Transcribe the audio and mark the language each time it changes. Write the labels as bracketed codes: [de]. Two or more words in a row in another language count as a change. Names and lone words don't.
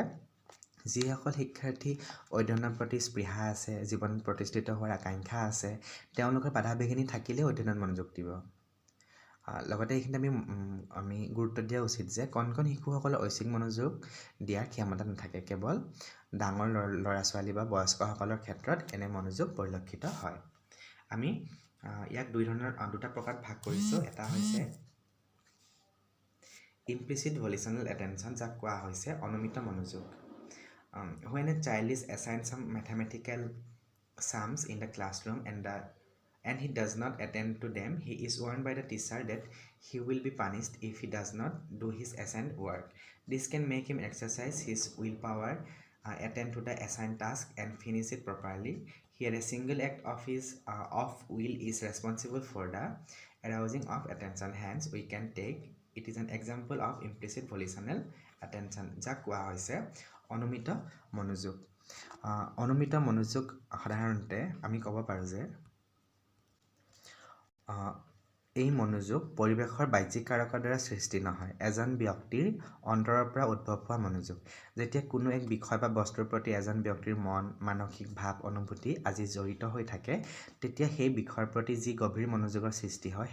[as] যিসকল শিক্ষাৰ্থী অধ্যয়নৰ প্ৰতি স্পৃহা আছে জীৱনত প্ৰতিষ্ঠিত হোৱাৰ আকাংক্ষা আছে তেওঁলোকৰ বাধা বিঘিনি থাকিলে অধ্যয়নত মনোযোগ দিব লগতে এইখিনি আমি গুৰুত্ব দিয়া উচিত যে কণ শিশুসকলৰ ঐচ্ছিক মনোযোগ দিয়াৰ ক্ষমতা নাথাকে কেৱল ডাঙৰ ল'ৰা ছোৱালী বা বয়স্কসকলৰ ক্ষেত্ৰত এনে মনোযোগ পৰিলক্ষিত হয় আমি ইয়াক দুটা প্ৰকাৰত ভাগ কৰিছোঁ এটা হৈছে [en] implicit volitional attention [as] যাক কোৱা হৈছে অনুমিত মনোযোগ [en] when a child is assigned some mathematical sums in the classroom and he does not attend to them he is warned by the teacher that he will be punished if he does not do his assigned work this can make him exercise his willpower attend to the assigned task and finish it properly here a single act of will is responsible for the arousing of attention hence we can take it is an example of implicit volitional attention [as] যাক কোৱা হৈছে অনুমিত মনোযোগ অনুমিত মনোযোগ সাধাৰণতে আমি ক'ব পাৰোঁ যে এই মনোযোগ পৰিৱেশৰ বাহ্যিক কাৰকৰ দ্বাৰা সৃষ্টি নহয় এজন ব্যক্তিৰ অন্তৰৰ পৰা উদ্ভৱ হোৱা মনোযোগ যেতিয়া কোনো এক বিষয় বা বস্তুৰ প্ৰতি এজন ব্যক্তিৰ মন মানসিক ভাৱ অনুভূতি আজি জড়িত হৈ থাকে তেতিয়া সেই বিষয়ৰ প্ৰতি যি গভীৰ মনোযোগৰ সৃষ্টি হয়